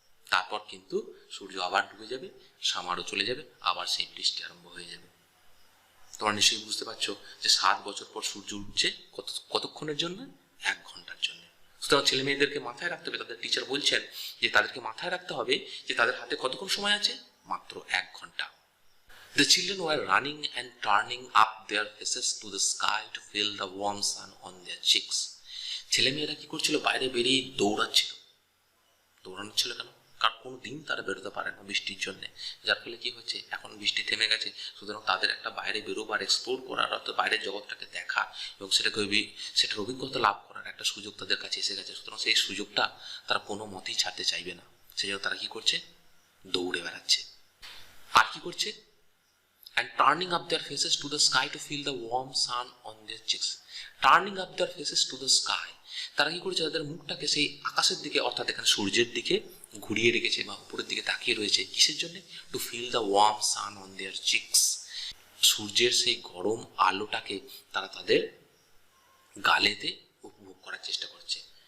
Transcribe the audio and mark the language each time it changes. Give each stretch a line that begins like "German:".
Bangla: তারপর কিন্তু সূর্য আবার ডুবে যাবে, সামারও চলে যাবে, আবার সেই বৃষ্টি আরম্ভ হয়ে যাবে। তোমরা নিশ্চয়ই বুঝতে পারছো যে 7 বছর পর সূর্য উঠছে কতক্ষণের জন্য, 1 ঘন্টার জন্য। সুতরাং ছেলে মেয়েদেরকে মাথায় রাখতে হবে, তাদের টিচার বলছেন যে তাদেরকে মাথায় রাখতে হবে যে তাদের হাতে কতক্ষণ সময় আছে, মাত্র 1 ঘন্টা।
English: The children were running and turning up their faces to the sky to feel the warm sun on their cheeks.
Bangla: ছেলেমেয়েরা কি করছিল, বাইরে বেরিয়ে দৌড়াচ্ছিল। দৌড়ানো ছিল কেন, কারণ কোনো দিন তারা বেরোতে পারে না বৃষ্টির জন্য, যার ফলে কি হচ্ছে, এখন বৃষ্টি থেমে গেছে, সুতরাং তাদের একটা বাইরে বেরোবার, এক্সপ্লোর করার, অর্থাৎ বাইরের জগৎটাকে দেখা এবং সেটার অভিজ্ঞতা লাভ করার একটা সুযোগ তাদের কাছে এসে গেছে। সুতরাং সেই সুযোগটা তারা কোনো মতেই ছাড়তে চাইবে না, সেই জন্য তারা কি করছে, দৌড়ে বেড়াচ্ছে। আর কি করছে,
English: and turning up their faces to the sky to feel the warm sun on their cheeks. Turning up their faces to the sky,
Bangla: তারা কি করেছে, তাদের মুখটাকে সেই আকাশের দিকে, অর্থাৎ এখানে সূর্যের দিকে ঘুরিয়ে রেখেছে বা উপরের দিকে তাকিয়ে রয়েছে। কিসের জন্য,
English: to feel the warm sun on their cheeks,
Bangla: সূর্যের সেই গরম আলোটাকে তারা তাদের গালেতে উপভোগ করার চেষ্টা করছে।